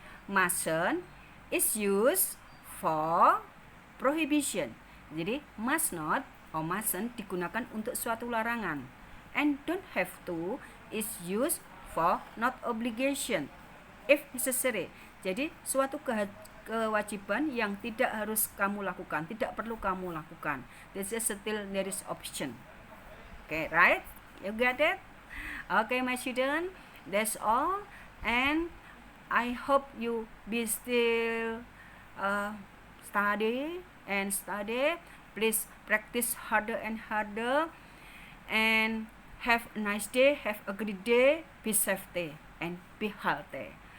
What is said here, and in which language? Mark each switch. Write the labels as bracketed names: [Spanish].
[English] Mustn't is used for prohibition. [Indonesian] Jadi must not or mustn't digunakan untuk suatu larangan. [English] And don't have to is used for not obligation if necessary. [Indonesian] Jadi suatu kewajiban yang tidak harus kamu lakukan, tidak perlu kamu lakukan. [English] This is still there is option. Okay, right? You got it? Okay, my student, that's all, and I hope you be still study. Please practice harder and harder, and have a nice day, have a great day, be safety and be healthy.